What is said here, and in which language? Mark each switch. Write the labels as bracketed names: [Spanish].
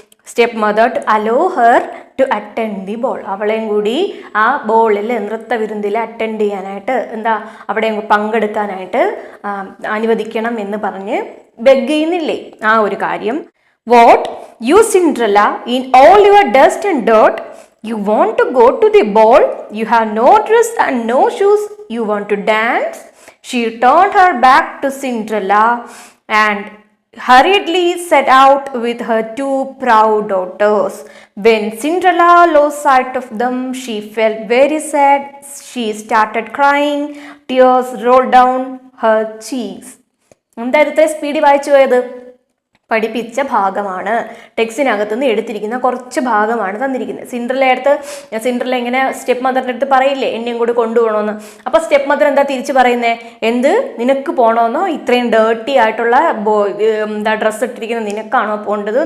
[English] Step mother to allow her to attend the ball. [Malayalam] അവളെയും കൂടി ആ ബോളിൽ നൃത്തവിരുന്നിൽ അറ്റൻഡ് ചെയ്യാനായിട്ട്, അവിടെ പങ്കെടുക്കാനായിട്ട് അനുവദിക്കണം എന്ന് പറഞ്ഞ് ബെഗ് ചെയ്യുന്നില്ലേ, ആ ഒരു കാര്യം. [English] What you Cinderella, in all your dust and dirt you won't to go to the ball, you have no dress and no shoes, you won't to dance. She turned her back to Cinderella and hurriedly set out with her 2 proud daughters. When Cinderella lost sight of them, she felt very sad. She started crying. Tears rolled down her cheeks. [Malayalam] എന്തായാലും ഇത്ര സ്പീഡിൽ വായിച്ചു പോയത്? പഠിപ്പിച്ച ഭാഗമാണ്. ടെക്സ്റ്റിനകത്തു നിന്ന് എടുത്തിരിക്കുന്ന കുറച്ച് ഭാഗമാണ് തന്നിരിക്കുന്നത്. സിൻഡ്രല ഇങ്ങനെ സ്റ്റെപ്പ് മദറിൻ്റെ അടുത്ത് പറയില്ലേ, എന്നെയും കൂടി കൊണ്ടുപോകണമെന്ന്. അപ്പോൾ സ്റ്റെപ്പ് മദർ എന്താ തിരിച്ച് പറയുന്നത്? എന്ത്, നിനക്ക് പോകണമെന്നോ? ഇത്രയും ഡേർട്ടി ആയിട്ടുള്ള ഡ്രസ്സ് ഇട്ടിരിക്കുന്ന നിനക്കാണോ പോകേണ്ടത്?